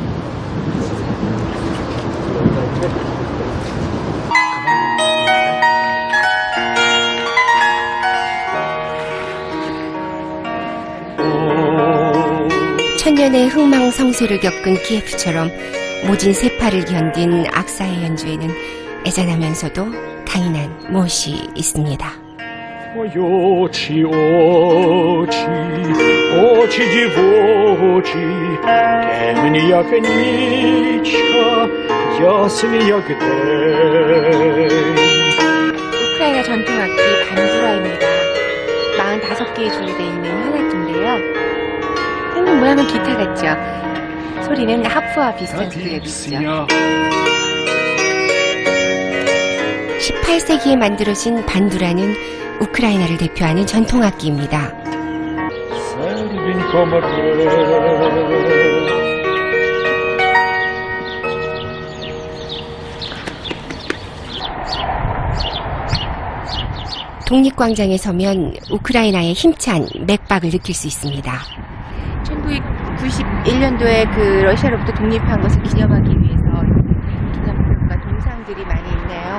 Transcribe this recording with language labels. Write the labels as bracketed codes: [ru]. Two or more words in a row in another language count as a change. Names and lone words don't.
[ko] 천년의 흥망성쇠를 겪은 키예프처럼 모진 세파를 견딘 악사의 연주에는 애잔하면서도 강인한 무엇이 있습니다. [uk] Очі, очі, очі дівочі, темні, як нічка, ясні, як день. [ko] 우크라이나 전통악기 반두라입니다. 45개의 줄로 되어 있는 현악기인데요. 생긴 모양은 기타 같죠? 소리는 하프와 비슷한 소리가 있죠. 18세기에 만들어진 반두라는 우크라이나를 대표하는 전통악기입니다. [uk] Серденько моє. [ko] 독립광장에 서면 우크라이나의 힘찬 맥박을 느낄 수 있습니다. 1991년도에 그 러시아로부터 독립한 것을 기념하기 위해서 기념품과 동상들이 많이 있네요.